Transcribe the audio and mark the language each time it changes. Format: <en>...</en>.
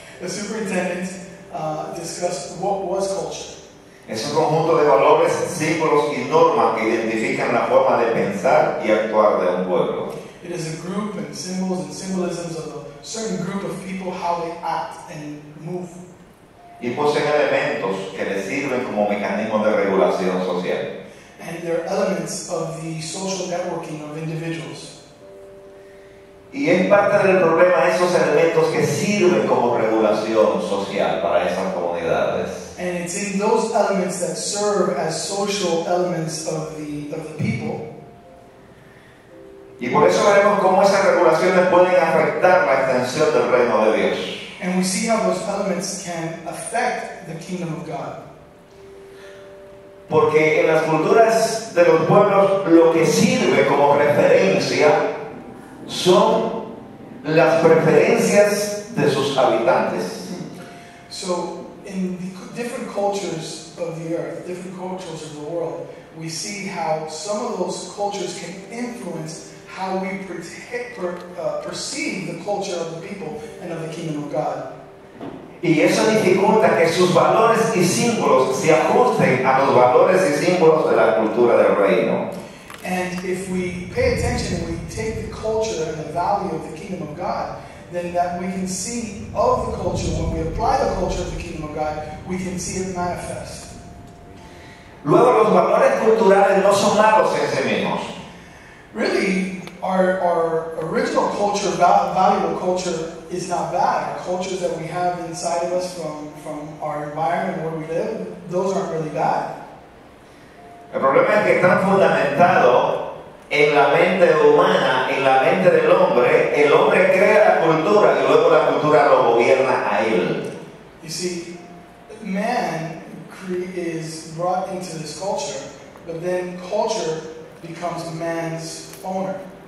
<en>The superintendent discussed what was culture.</en> <es>Es un conjunto de valores, símbolos y normas que identifican la forma de pensar y actuar de un pueblo.</es> <en>It is a group and symbols and symbolisms of a certain group of people, how they act and move.</en> <es>Y poseen elementos que les sirven como mecanismos de regulación social.</es> <en>And they're elements of the social networking of individuals.</en> <es>Y es parte del problema esos elementos que sirven como regulación social para esas comunidades.</es> <en>And it's in those elements that serve as social elements of the people.</en> <es>Y por eso veremos cómo esas regulaciones pueden afectar la extensión del reino de Dios.</es> <en>And we see how those elements can affect the kingdom of God.</en> <es>Porque en las culturas de los pueblos lo que sirve como referencia son las preferencias de sus habitantes.</es> <en>So in the different cultures of the earth, different cultures of the world, we see how some of those cultures can influence how we perceive the culture of the people and of the kingdom of God.</en> <es>Y eso dificulta que sus valores y símbolos se ajusten a los valores y símbolos de la cultura del reino.</es> <en>And if we pay attention and we take the culture and the value of the kingdom of God, then that we can see of the culture, when we apply the culture of the kingdom of God, we can see it manifest.</en> <es>Luego, los valores culturales no son malos en sí mismos.</es> <en>Really, our original culture, valuable culture, is not bad. Our cultures that we have inside of us from our environment where we live, those aren't really bad.</en> <es>El problema es que están fundamentados en la mente humana, en la mente del hombre. El hombre crea la cultura y luego la cultura lo gobierna a él.</es> <en>You see, man is brought into this culture, but then culture becomes man's owner.</en>